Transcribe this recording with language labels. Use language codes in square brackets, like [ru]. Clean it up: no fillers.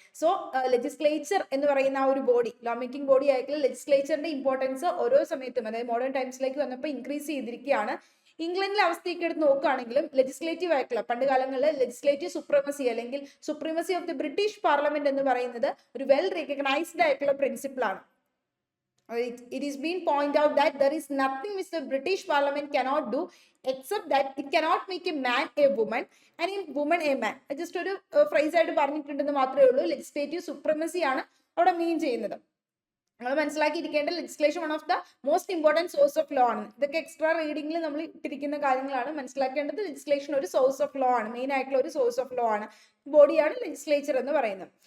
[ml] So legislature എന്ന് പറയുന്ന ആ ഒരു ബോഡി, ലോ മേക്കിംഗ് ബോഡി ആയിട്ടുള്ള ലെജിസ്ലേച്ചറിന്റെ ഇമ്പോർട്ടൻസ് ഓരോ സമയത്തും, അതായത് മോഡേൺ ടൈംസിലേക്ക് വന്നപ്പോൾ ഇൻക്രീസ് ചെയ്തിരിക്കുകയാണ്. ഇംഗ്ലണ്ടിലെ അവസ്ഥയൊക്കെ എടുത്ത് നോക്കുകയാണെങ്കിലും ലെജിസ്ലേറ്റീവ് ആയിട്ടുള്ള പണ്ട് കാലങ്ങളിൽ ലെജിസ്ലേറ്റീവ് സുപ്രീമസി അല്ലെങ്കിൽ supremacy of the British parliament എന്ന് പറയുന്നത് ഒരു വെൽ റെക്കഗ്നൈസ്ഡ് ആയിട്ടുള്ള പ്രിൻസിപ്പിൾ ആണ്. [en] It is being pointed out that there is nothing which the British Parliament cannot do except that it cannot make a man a woman and a woman a man. [ml] Just ഒരു phrase ആയിട്ട് പറഞ്ഞിട്ടുണ്ടെന്ന് മാത്രമേ ഉള്ളൂ. Legislative supremacy ആണ് അവിടെ മീൻ ചെയ്യുന്നത്. നമ്മൾ മനസ്സിലാക്കിയിരിക്കേണ്ട legislation [en] one of the most important source of law [ml] ആണ്. ഇതൊക്കെ എക്സ്ട്രാ റീഡിംഗിൽ നമ്മൾ ഇട്ടിരിക്കുന്ന കാര്യങ്ങളാണ്. മനസ്സിലാക്കേണ്ടത് ലെജിസ്ലേഷൻ ഒരു സോഴ്സ് ഓഫ് ലോ ആണ്, മെയിൻ ആയിട്ടുള്ള ഒരു സോഴ്സ് ഓഫ് ലോ ആണ്, ബോഡിയാണ് ലെജിസ്ലേച്ചർ എന്ന് പറയുന്നത്.